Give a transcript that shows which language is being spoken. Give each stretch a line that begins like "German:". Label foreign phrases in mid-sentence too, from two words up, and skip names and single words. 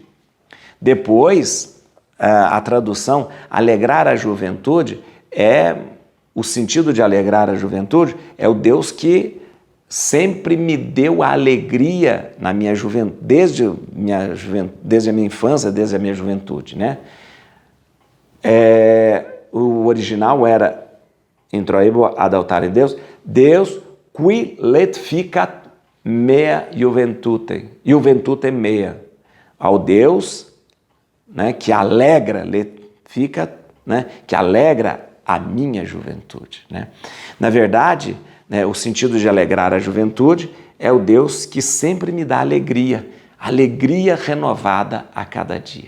Portuguese: Depois, a tradução alegrar a juventude o sentido de alegrar a juventude é o Deus que sempre me deu a alegria na minha juventude, desde a minha infância, desde a minha juventude, né? O original era
Latin: introibo ad altare Deus qui letificat mea juventute mea,
Portuguese: ao Deus, né, que alegra, né, que alegra a minha juventude, né? Na verdade, né, o sentido de alegrar a juventude é o Deus que sempre me dá alegria renovada a cada dia.